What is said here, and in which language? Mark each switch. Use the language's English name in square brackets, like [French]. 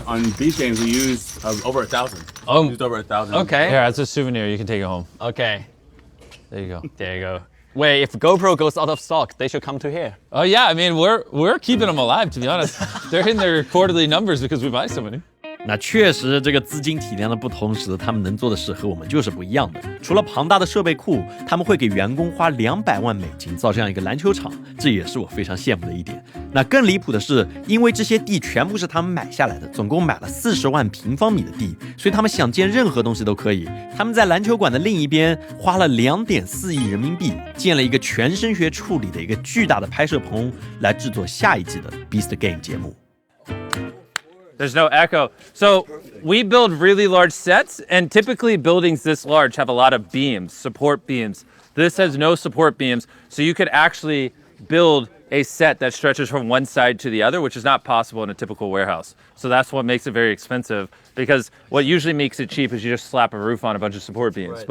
[English] On beach games, we use over 1,000. Oh. We used over 1,000. Okay. Here, that's a souvenir. You can take it home. Okay. There you go. There you go. Wait, if GoPro goes out of stock, they should come to here. Oh yeah, I mean we're keeping them alive. To be honest, they're in their quarterly numbers because we buy so many. [Chinese] 那确实，这个资金体量的不同，使得他们能做的事和我们就是不一样的。除了庞大的设备库，他们会给员工花200万美金造这样一个篮球场，这也是我非常羡慕的一点。那更离谱的是，因为这些地全部是他们买下来的，总共买了40万平方米的地，所以他们想建任何东西都可以。他们在篮球馆的另一边花了2.4亿人民币，建了一个全声学处理的一个巨大的拍摄棚，来制作下一季的 Beast Game 节目。 [English] There's no echo. So we build really large sets, and typically buildings this large have a lot of beams, support beams. This has no support beams, so you could actually build a set that stretches from one side to the other, which is not possible in a typical warehouse. So that's what makes it very expensive, because what usually makes it cheap is you just slap a roof on a bunch of support beams.